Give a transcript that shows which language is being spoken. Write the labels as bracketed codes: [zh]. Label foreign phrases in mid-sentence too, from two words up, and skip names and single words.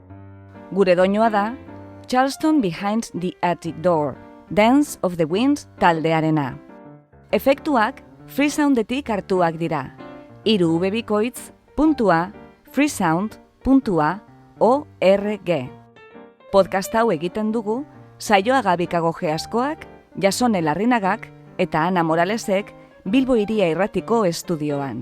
[eu] Gure doinua da Charleston Behind the Attic Door, Dance of the Winds taldearena. Efektuak Freesoundetik hartuak dira. 3 www.freesound.org. Podcast hau egiten dugu Saioa Gabikago Geaskoak, Jasone Larrinagak eta Ana Moralesek Bilbo Hiria Irratiko estudioan.